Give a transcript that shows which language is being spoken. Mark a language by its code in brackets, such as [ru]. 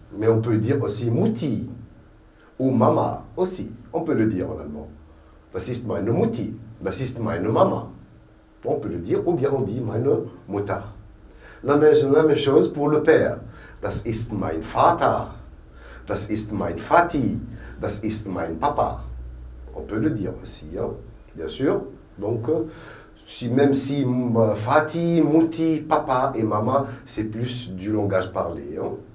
[fr] Mais on peut dire aussi Mutti ou Mama aussi. On peut le dire en allemand. [de] Das ist meine Mutti, das ist meine Mama. [fr] On peut le dire, ou bien on dit [de] meine Mutter. [fr] La même chose pour le père. [de] Das ist mein Vater. Das ist mein Vati. Das ist mein Papa. [fr] On peut le dire aussi, hein, bien sûr. Donc, même si Vati, Mutti, Papa et Maman, c'est plus du langage parlé. Hein.